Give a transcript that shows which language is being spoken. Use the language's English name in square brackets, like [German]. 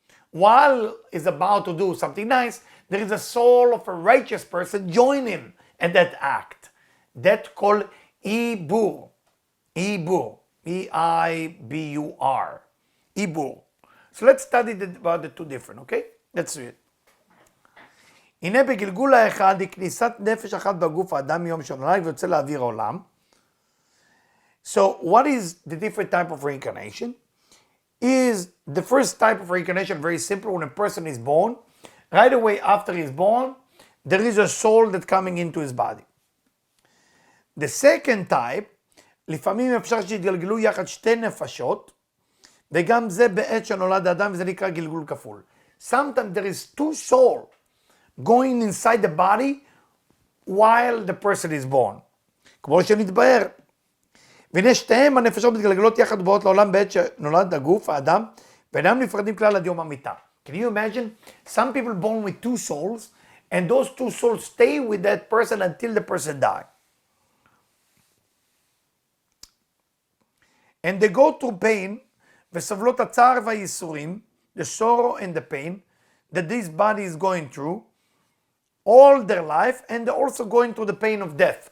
[English] While he's about to do something nice, there is a soul of a righteous person join him in that act. That's called Ibur. Ibur. E-I-B-U-R. Ibur. So let's study about the 2 different, okay? Let's read. [Hebrew] הנה בגלגול האחד היא כניסת נפש אחת בגוף האדם מיום שנולד ויוצא לאוויר העולם. [English] So what is the different type of reincarnation? Is the first type of reincarnation very simple. When a person is born, right away after he's born, there is a soul that's coming into his body. The second type, [Hebrew] לפעמים אפשר שיתגלגלו יחד 2 נפשות, וגם זה בעת שנולד האדם וזה נקרא גלגול כפול. [English] Sometimes there is 2 souls going inside the body while the person is born. [Hebrew] כמו שנתבהר. והנה שתיהם הנפשות מתגלגלות יחד ובאות לעולם בעת שנולד הגוף, האדם, ואינם נפרדים כלל עד יום המיטה. [English] Can you imagine? Some people born with 2 souls, and those 2 souls stay with that person until the person dies. And they go through pain, [Hebrew] וסובלות הצער והייסורים, [English] the sorrow and the pain that this body is going through all their life, and they're also going through the pain of death.